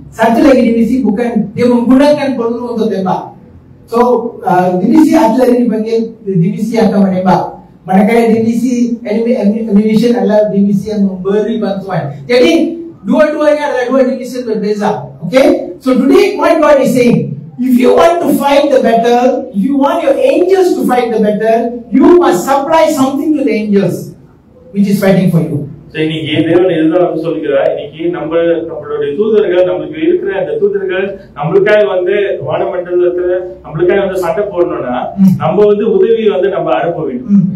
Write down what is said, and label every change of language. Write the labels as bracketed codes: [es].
[ms] Satu lagi divisi bukan, dia menggunakan peluru untuk tembak. So divisi artileri dipanggil divisi yang akan menembak. Manakala divisi [en] enemy ammunition [ms] adalah divisi yang memberi bantuan. Jadi dua-duanya adalah 2 divisi berbeza. [en] Okay? So today what God is saying, if you want to fight the battle, if you want your angels to fight the battle, you must supply something to the angels which is fighting for you. [ta] So இன்னைக்கு தேவன் இதுதான் நம்ம சொல்லிக்கிறார். இன்னைக்கு நம்மளுடைய தூதர்கள், நமக்கு இருக்கிற அந்த தூதர்கள் நம்மளுக்காக வந்து வானமண்டலத்துல நம்மளுக்காக வந்து சண்டை போடணும்னா நம்ம வந்து உதவி வந்து நம்ம அனுப்ப வேண்டும்.